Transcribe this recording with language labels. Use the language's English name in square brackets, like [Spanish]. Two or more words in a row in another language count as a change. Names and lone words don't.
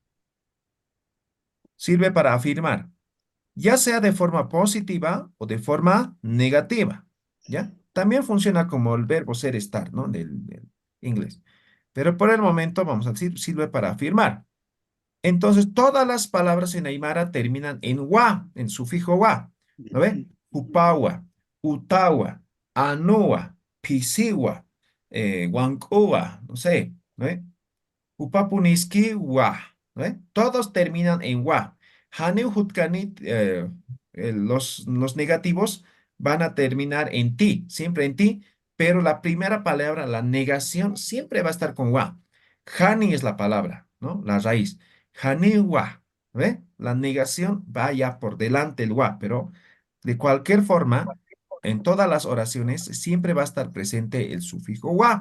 [Spanish] Sirve para afirmar, ya sea de forma positiva o de forma negativa, ¿ya? También funciona como el verbo ser, estar, ¿no? Del inglés. Pero por el momento, vamos a decir, sirve para afirmar. Entonces, todas las palabras en Aymara terminan en wa, en sufijo wa. ¿Lo ve? [Aymara] Upawa, utawa, anua, pisiwa, wankua, [Spanish] no sé, ¿no ve? [Aymara] Upapuniski wa, [Spanish] ¿no ve? Todos terminan en wa. [Aymara] Haneu hutkanit, [Spanish] los negativos van a terminar en ti, siempre en ti, pero la primera palabra, la negación, siempre va a estar con wa. Hani es la palabra, ¿no? La raíz. [Aymara] Hani wa, [Spanish] ¿ve? La negación va ya por delante el wa, pero de cualquier forma, en todas las oraciones siempre va a estar presente el sufijo wa.